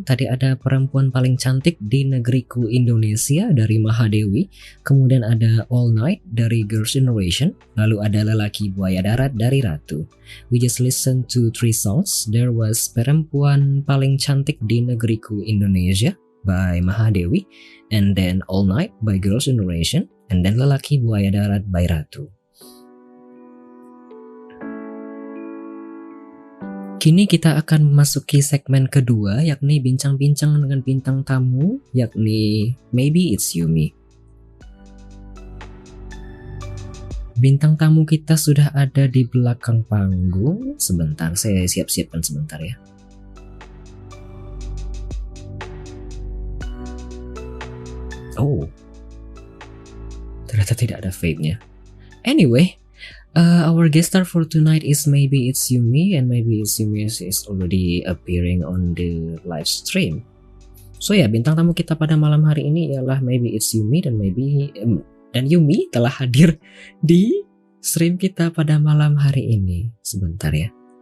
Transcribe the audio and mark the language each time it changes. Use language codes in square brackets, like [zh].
[id] Tadi ada Perempuan Paling Cantik di Negeriku Indonesia dari Mahadewi, kemudian ada All Night dari Girls' Generation, lalu ada Lelaki Buaya Darat dari Ratu. [en] We just listened to 3 songs. There was Perempuan Paling Cantik di Negeriku Indonesia by Mahadewi, and then All Night by Girls' Generation, and then Lelaki Buaya Darat by Ratu. [id] Kini kita akan memasuki segmen kedua, yakni bincang-bincang dengan bintang tamu, yakni Maybe It's Yumi. Bintang tamu kita sudah ada di belakang panggung. Sebentar, saya siap-siapkan sebentar ya. Oh, ternyata tidak ada fade-nya. [en] Anyway, our guest star for tonight is Maybe It's Yumi, and Maybe It's Yumi is already appearing on the live stream. [id] So ya, bintang tamu kita pada malam hari ini ialah Maybe It's Yumi, dan Yumi telah hadir di stream kita pada malam hari ini. Sebentar ya.